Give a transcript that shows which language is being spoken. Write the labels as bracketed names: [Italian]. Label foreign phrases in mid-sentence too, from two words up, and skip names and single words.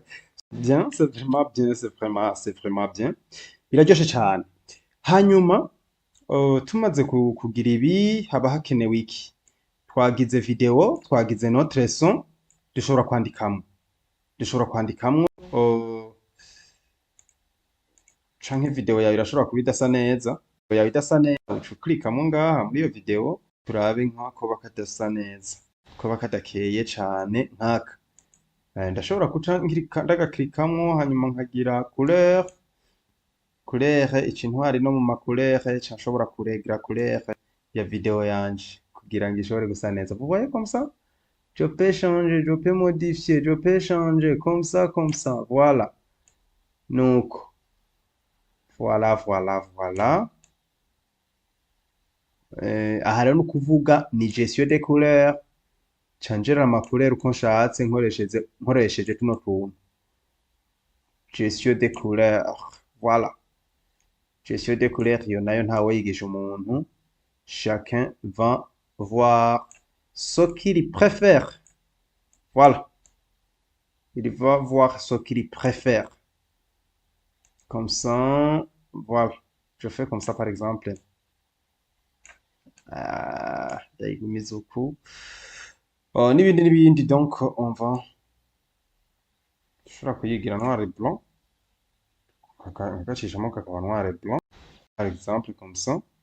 [French] bien c'est vraiment bien c'est vraiment bien [Rundi] biraryoshe cyane hanyuma tumaze kugira ibi haba hakenewe iki twagize video twagize [French] notre son [Rundi] dushobora kwandikamwo canke video yawe irashobora kuba idasa neza yawe idasa neza uca uklikamwo ngaha muri iyo video turabe nk'ako bakadasa neza ko bakadakeye cane nkaka ndashobora guca ndagaklikamwo hanyuma nkagira couleur ikintu hari no mu ma couleur ca nshobora kuregira couleur ya video yanje kugira ngo ishobore gusa neza [French] vous voyez comme ça je peux changer je peux modifier je peux changer comme ça voilà [Rundi] nuko voilà aha rero nukuvuga ni [French] gestion des couleurs [Rundi] canjera ama couleur uko nshatse nkoresheje tuno tuntu [French] gestion des couleurs voilà gestion des couleurs [Rundi] iyo nayo ntawe yigisha umuntu [French] chacun va voir ce qu'il préfère voilà il va voir ce qu'il préfère comme ça voilà je fais comme ça par exemple [Rundi] ndayigumiza uku n'ibindi [French] donc on va [Rundi] ushobora kuyigira [French] noir et blanc [Rundi] agacishamo kakaba [French] noir et blanc par exemple comme ça